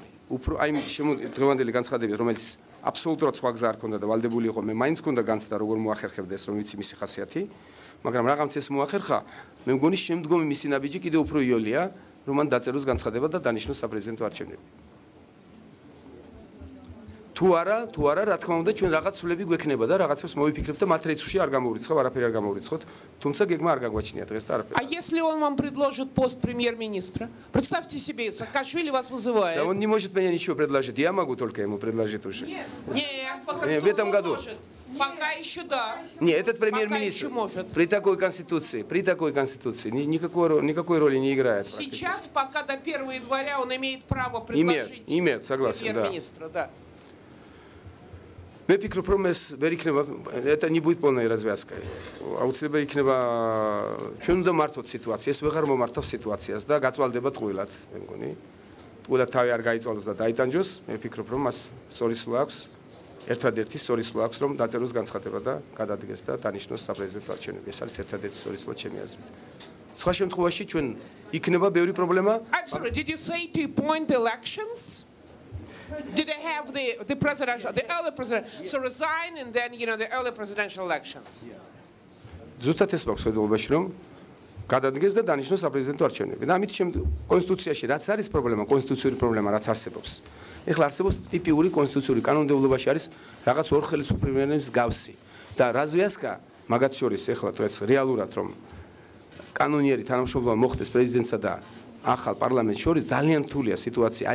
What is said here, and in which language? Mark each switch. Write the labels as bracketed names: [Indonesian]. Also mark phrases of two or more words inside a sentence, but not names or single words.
[Georgian] უფრო აი დღევანდელი განცხადები, რომელიც აბსოლუტურად სხვა გზა არ ქონდა და ვალდებული იყო, მე მაინც ქონდა განცდა როგორ მოახერხებდა ეს, რომ ვიცი მისი ხასიათი, მაგრამ რაღაც ეს მოახერხა, მე მგონი შემდგომი მისი ნაბიჯი კიდევ უფრო იოლია, რომ მან დაწეროს განცხადება და დანიშნოს საპრეზიდენტო არჩევნები. თუ არა, რა თქმა უნდა, ჩვენ რაღაც სულები გვექნება და რაღაცებს მოვიფიქრებთ და მათ რეცებში არ გამოვრიცხავ, არაფერი არ გამოვრიცხოთ, თუმცა გეგმა არ გაგვაჩნია დღეს და არაფერი. [Russian] А если он вам предложит пост премьер-министра? Представьте себе, Саакашвили вас вызывает. Да он не может мне ничего предложить. Я могу только ему предложить уже. Нет, в этом году. Пока еще да. Нет, этот премьер-министр при такой конституции никакой роли не играет. Сейчас, пока до 1 января он имеет право предложить имеет, согласен, премьер-министра, да. [Georgian] მე ვფიქრობ, რომ ეს ვერ იქნება, [Russian] это не будет полной развязкой. [Georgian] აუცილებლად იქნება ჩვენ უნდა მართოთ სიტუაციას, ეს ვეღარ მომართავს სიტუაციას და გაწვალდება ტყუილად, მე მგონი. ტყუილად თავი არ გაიწვალოს და დაიტანჯოს, მე ვფიქრობ, რომ მას სორისლო აქვს, ერთადერთი სორისლო აქვს, რომ დაწეროს განცხადება და გადადგეს და დანიშნოს საპრეზიდენტო არჩევნები. ეს არის ერთადერთი სორისლო ჩემი აზრით. სხვა შემთხვევაში ჩვენ იქნება ბევრი პრობლემა. [English] I'm sorry, did you say to appoint elections? Did they have the presidential, the early president, so resign and then, the early presidential elections? [Georgian] ზუსტად ეს მაქვს ხედულობაში, რომ გადადგეს და დანიშნოს საპრეზიდენტო არჩევნები. და ამით კონსტიტუციაში რაც არის პრობლემა, კონსტიტუციური პრობლემა რაც არსებობს. ეხლა არსებობს ტიპიური კონსტიტუციური კანონმდებლობაში არის რაღაც ორ ხელისუფლების პრემიერის გავსი. და развязка მაგათ შორის ეხლა დღეს რეალურად რომ კანონიერი თანამშრომლობა მოხდეს პრეზიდენტსა და ახალ პარლამენტს შორის ძალიან რთულია სიტუაცია.